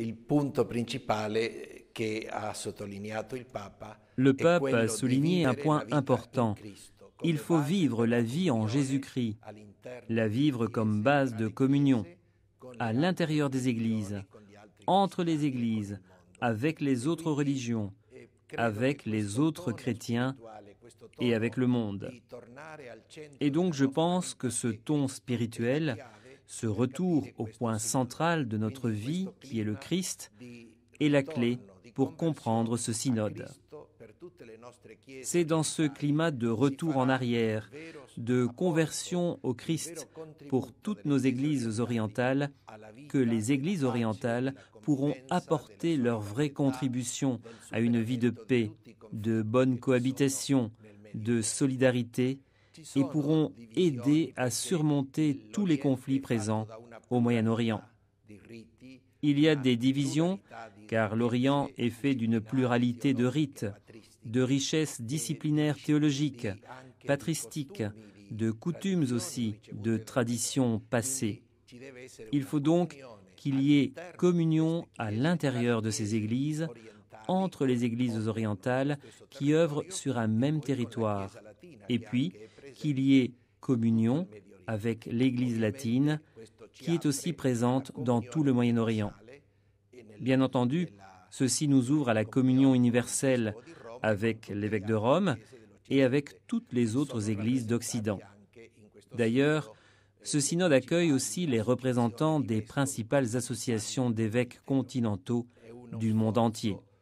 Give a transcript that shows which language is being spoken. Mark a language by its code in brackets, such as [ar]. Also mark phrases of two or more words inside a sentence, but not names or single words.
[it] punto principale che ha sottolineato il Papa [fr] Le [it] è [fr] pape a [it] quello di [fr] souligné un [it] vivere la [fr] point [it] vita in [fr] important. [it] Cristo [fr] Il [it] come [fr] faut [it] base [fr] vivre la [it] della [fr] vie en [it] comunione [fr] Jésus-Christ, [it] all'interno [fr] la [it] delle [fr] vivre comme [it] chiese, [fr] base [it] tra [fr] de [it] le [fr] communion, [it] chiese, con [fr] à [it] le altre [fr] l'intérieur des églises, [it] religioni, con gli altri [fr] entre les [it] cristiani e con [fr] églises, [it] il mondo. [fr] avec les [it] E [fr] autres [it] quindi [fr] religions, [it] credo che [fr] avec les [it] questo [fr] autres [it] tono [fr] chrétiens [it] spirituale, questo [fr] et avec [it] tono [fr] le monde. [it] di tornare al [fr] Et [it] centro [fr] donc [it] della [fr] je [it] nostra [fr] pense que [it] vita, [fr] ce [it] che è [fr] ton [it] Cristo, è la [fr] spirituel, [it] chiave [fr] ce [it] per [fr] retour [it] capire [fr] au [it] questo [fr] point [it] sinodo. [fr] central de notre [it] Quindi [fr] vie, [it] questo [fr] qui est le [it] clima [fr] Christ, [it] di [fr] est la clé [it] ritorno, di [fr] pour comprendre [it] conversione [fr] ce [it] a [fr] synode. [it] Cristo per tutte le nostre chiese [fr] C'est dans ce [it] occidentali [fr] climat de [it] si [fr] retour en [it] farà [fr] arrière, [it] il vero [fr] de [it] apporto, [fr] conversion au [it] il vero [fr] Christ pour [it] contributo [fr] toutes [it] delle [fr] nos [it] chiese [fr] églises orientales, [it] alla [fr] que [it] vita [fr] les [it] della [fr] églises [it] pace, [fr] orientales [it] della [fr] pourront [it] convivenza, della [fr] apporter leur vraie [it] solidarietà, [fr] contribution [it] del [fr] à une vie de [it] superamento di [fr] paix, [it] tutti i [fr] de [it] conflitti [fr] bonne [it] che ci sono [fr] cohabitation, [it] nel Medio [fr] de [it] Oriente. [fr] solidarité, [it] Ci [fr] et [it] sono [fr] pourront aider [it] divisioni [fr] à [it] perché [fr] surmonter tous les conflits [it] l'Oriente è fatto [fr] présents [it] da una [fr] au Moyen-Orient. [it] pluralità di riti, [fr] Il y a [it] una [fr] des divisions, [it] pluralità di [fr] car l'Orient [it] ricchezze [fr] est fait d'une [it] disciplinari, [fr] pluralité de [it] teologiche, [fr] rites, de [it] patristiche, [fr] richesses disciplinaires théologiques, [it] anche di [fr] patristiques, [it] costumi, [fr] de [it] di [fr] coutumes [it] tradizioni [fr] aussi, de [it] ricevute dal [fr] traditions [it] Vangelo. [fr] passées. [it] Quindi ci deve essere [fr] Il [it] una [fr] faut donc [it] comunione [fr] qu'il y ait [it] all'interno di [fr] communion [it] queste [fr] à [it] chiese, tra [fr] l'intérieur [it] le [fr] de ces [it] chiese [fr] églises, [it] orientali [fr] entre les [it] che [fr] églises [it] operano nello [fr] orientales [it] stesso [fr] qui œuvrent [it] territorio [fr] sur un [it] e [fr] même [it] poi con la [fr] territoire, [it] Chiesa latina [fr] et [it] che [fr] puis [it] anche è [fr] qu'il y ait [it] presente in tutto il [fr] communion [it] Medio Oriente. [fr] avec l'Église latine [it] Ovviamente questo ci [fr] qui est aussi [it] apre alla [fr] présente dans tout le [it] comunione [fr] Moyen-Orient. [it] universale e [fr] Bien entendu, ceci nous ouvre à la communion universelle avec l'évêque de Rome et avec toutes les autres églises d'Occident. D'ailleurs, ce synode accueille aussi les représentants des principales associations d'évêques continentaux du monde entier.